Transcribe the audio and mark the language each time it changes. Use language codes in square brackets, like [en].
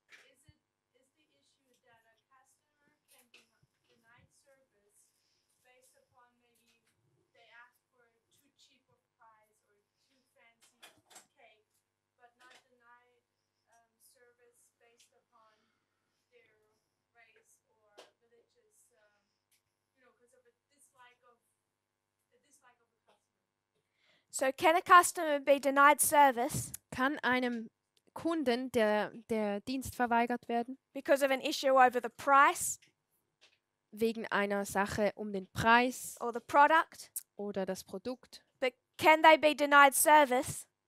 [en] Is the issue that a customer can be denied service based upon maybe they ask for too cheap of price or too fancy cake, but not denied service based upon their race or religious, because of a dislike of a customer. So can a customer be denied service [de] Kann einem Kunden der Dienst verweigert werden [en] because of an issue over the price [de] wegen einer Sache um den Preis [en] or the product? [de] oder das Produkt? [en] But can they be denied service